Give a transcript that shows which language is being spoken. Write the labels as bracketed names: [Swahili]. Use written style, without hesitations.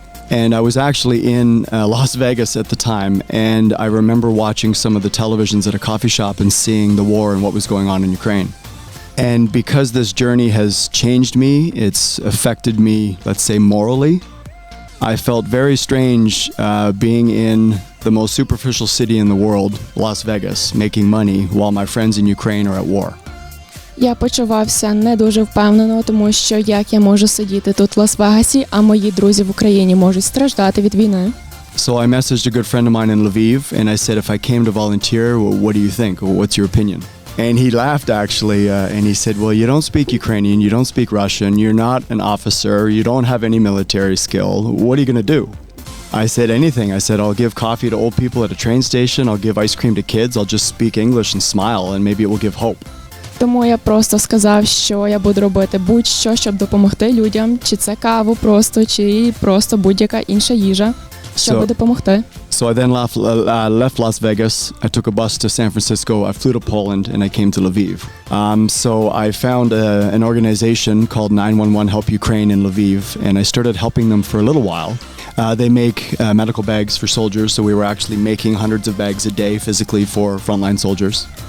[English] And I was actually in Las Vegas at the time, and I remember watching some of the televisions at a coffee shop and seeing the war and what was going on in Ukraine. And because this journey has changed me, it's affected me, let's say, morally. I felt very strange being in the most superficial city in the world, Las Vegas, making money while my friends in Ukraine are at war. [Ukrainian] Я почувався не дуже впевнено, тому що як я можу сидіти тут в Лас-Вегасі, а мої друзі в Україні можуть страждати від війни. [English] So I messaged a good friend of mine in Lviv, and I said, if I came to volunteer, well, what do you think? What's your opinion? And he laughed, actually, and he said, well, you don't speak Ukrainian, you don't speak Russian, you're not an officer, you don't have any military skill. What are you going to do? I said anything. I said, I'll give coffee to old people at a train station, I'll give ice cream to kids, I'll just speak English and smile, and maybe it will give hope. [Ukrainian] Тому я просто сказав, що я буду робити будь-що, щоб допомогти людям, чи це каву просто, чи просто будь-яка інша їжа, щоб допомогти. [English] So I then left Las Vegas, I took a bus to San Francisco, I flew to Poland, and I came to Lviv. So I found an organization called 911 Help Ukraine in Lviv, and I started helping them for a little while. They make medical bags for soldiers, so we were actually making hundreds of bags a day physically for frontline soldiers.